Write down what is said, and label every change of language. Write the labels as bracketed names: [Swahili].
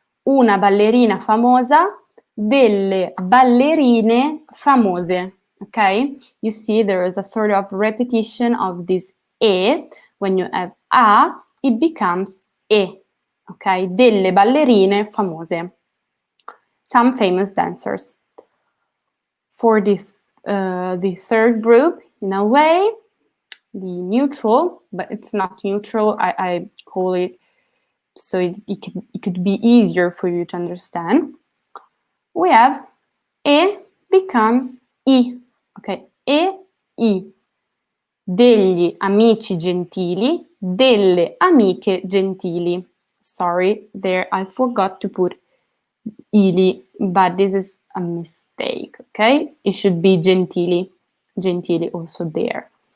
[Italian] Una ballerina famosa, delle ballerine famose, ok? [English] You see there is a sort of repetition of this e. When you have a, it becomes e, ok? [Italian] Delle ballerine famose. [English] Some famous dancers. For this, the third group, in a way, the neutral, but it's not neutral, I call it so it could be easier for you to understand. We have e becomes I, okay? E, I. [Italian] Degli amici gentili, delle amiche gentili. [English] Sorry, there I forgot to put ili, but this is a mistake, okay? It should be gentili, gentili also there.